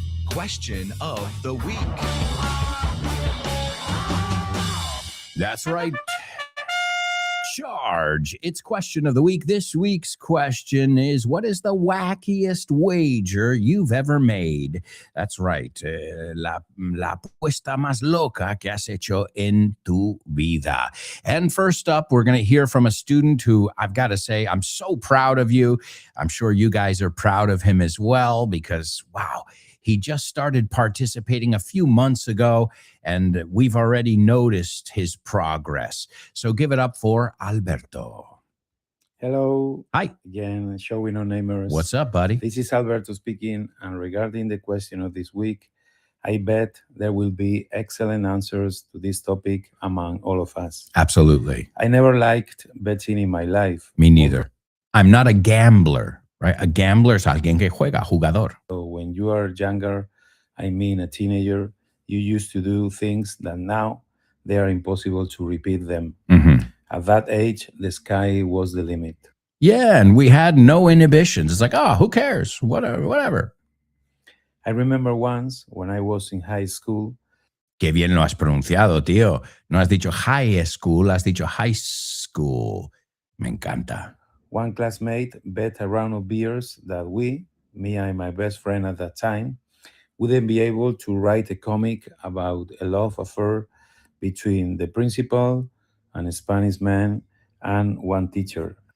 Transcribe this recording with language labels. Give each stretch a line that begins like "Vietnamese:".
English: Question of the Week. That's right. Charge. It's Question of the Week. This week's question is, what is the wackiest wager you've ever made? That's right.
Spanish: La apuesta más loca que has hecho en tu vida.
English: And first up, we're going to hear from a student who, I've got to say, I'm so proud of you. I'm sure you guys are proud of him as well, because, wow, he just started participating a few months ago, and we've already noticed his progress. So give it up for Alberto. Hello. Hi. Again, showing no namers. What's up, buddy? This is Alberto speaking, and regarding the question of this week, I bet there will be excellent answers to this topic among all of us. Absolutely. I never liked betting in my life. Me neither. I'm not a gambler. Right?
Spanish: A gambler es alguien que juega, jugador.
English: So when you are younger, I mean a teenager, you used to do things that now they are impossible to repeat them. Mm-hmm. At that age, the sky was the limit. Yeah, and we had no inhibitions. It's like, oh, who cares? Whatever. I remember once when I was in high school.
Spanish: Qué bien lo has pronunciado, tío. No has dicho high school, has dicho high school. Me encanta.
English: One classmate bet a round of beers that we, me and my best friend at that time, wouldn't be able to write a comic about a love affair between the principal, an Spanish man, and one teacher.